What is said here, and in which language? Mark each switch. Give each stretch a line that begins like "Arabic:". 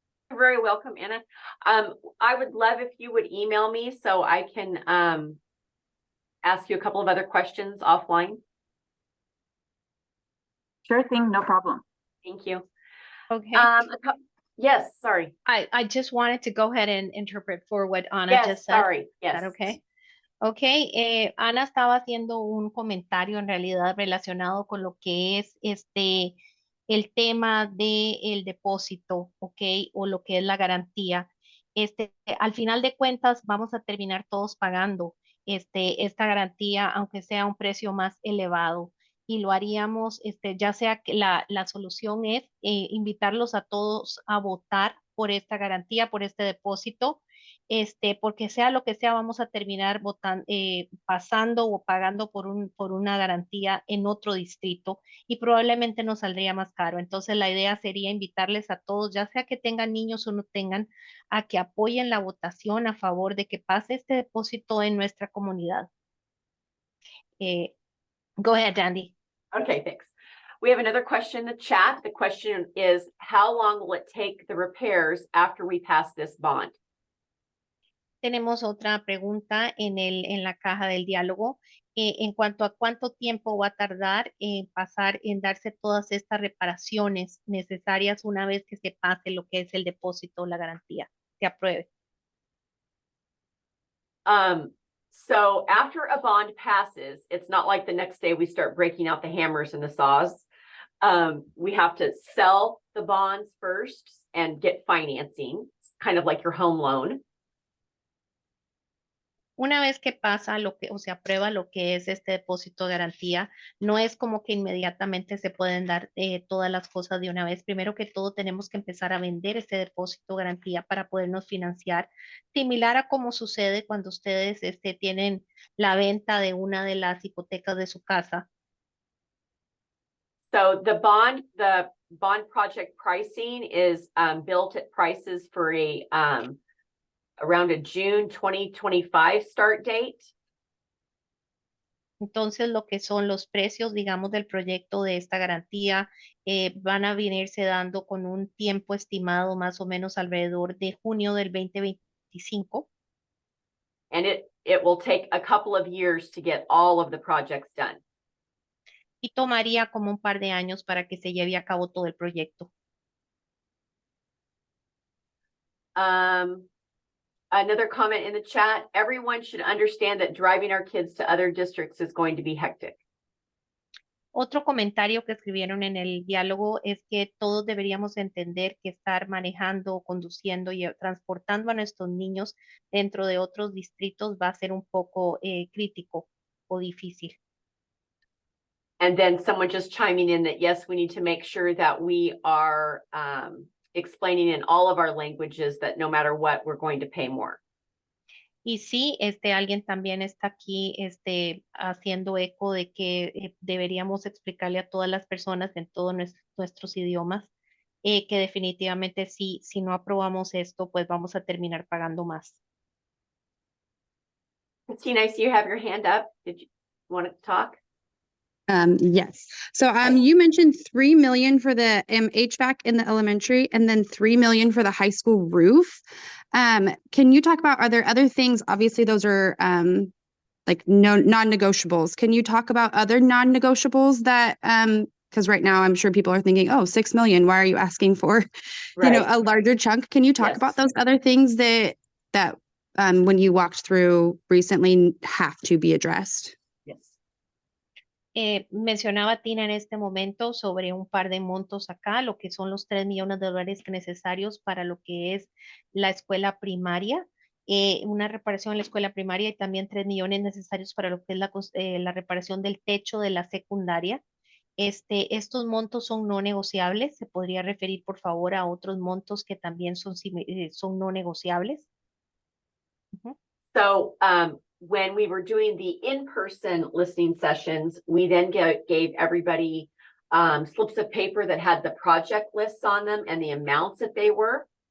English: You're very welcome, Anna. I would love if you would email me so I can ask you a couple of other questions offline. Sure thing, no problem. Thank you. Okay. Yes, sorry. I just wanted to go ahead and interpret for what Ana Yes, just said. sorry. Is Yes. that okay?
Spanish: Ok, Ana estaba haciendo un comentario en realidad relacionado con lo que es el tema del depósito, ok, o lo que es la garantía. Al final de cuentas vamos a terminar todos pagando esta garantía, aunque sea un precio más elevado. Y lo haríamos, ya sea que la solución es invitarlos a todos a votar por esta garantía, por este depósito, porque sea lo que sea, vamos a terminar pasando o pagando por una garantía en otro distrito y probablemente nos saldría más caro. Entonces la idea sería invitarles a todos, ya sea que tengan niños o no tengan, a que apoyen la votación a favor de que pase este depósito en nuestra comunidad.
English: Go ahead, Andy. Okay, thanks. We have another question in the chat. The question is, how long will it take the repairs after we pass this bond?
Spanish: Tenemos otra pregunta en la caja del diálogo en cuanto a cuánto tiempo va a tardar en darse todas estas reparaciones necesarias una vez que se pase lo que es el depósito o la garantía, se apruebe.
English: So after a bond passes, it's not like the next day we start breaking out the hammers and the saws. We have to sell the bonds first and get financing, kind of like your home loan.
Spanish: Una vez que pasa o se aprueba lo que es este depósito de garantía, no es como que inmediatamente se pueden dar todas las cosas de una vez. Primero que todo tenemos que empezar a vender este depósito de garantía para podernos financiar, similar a como sucede cuando ustedes tienen la venta de una de las hipotecas de su casa.
English: So the bond project pricing is built at prices for around a June 2025 start date.
Spanish: Entonces, lo que son los precios, digamos, del proyecto de esta garantía van a venirse dando con un tiempo estimado más o menos alrededor de junio del 2025.
English: And it will take a couple of years to get all of the projects done.
Spanish: Y tomaría como un par de años para que se lleve a cabo todo el proyecto.
English: Another comment in the chat, everyone should understand that driving our kids to other districts is going to be hectic.
Spanish: Otro comentario que escribieron en el diálogo es que todos deberíamos entender que estar manejando, conduciendo y transportando a nuestros niños dentro de otros distritos va a ser un poco crítico o difícil.
English: And then someone just chiming in that, yes, we need to make sure that we are explaining in all of our languages that no matter what, we're going to pay more.
Spanish: Y sí, alguien también está aquí haciendo eco de que deberíamos explicarle a todas las personas en todos nuestros idiomas que definitivamente si no aprobamos esto, pues vamos a terminar pagando más.
English: Christina, I see you have your hand up. Did you want to talk? Yes. So you mentioned 3 million for the HVAC in the elementary and then 3 million for the high school roof. Can you talk about, are there other things? Obviously, those are like non-negotiables. Can you talk about other non-negotiables that because right now I'm sure people are thinking, oh, 6 million, why are you asking for a larger chunk? Can you talk about those other things that when you walked through recently have to be addressed?
Spanish: Mencionaba Tina en este momento sobre un par de montos acá, lo que son los $3 millones necesarios para lo que es la escuela primaria. una reparación en la escuela primaria y también 3 millones necesarios para lo que es la reparación del techo de la secundaria. Estos montos son no negociables. ¿Se podría referir, por favor, a otros montos que también son no negociables? Ujú.
English: So, when we were doing the in-person listening sessions, we then gave everybody slips of paper that had the project lists on them and the amounts that they were.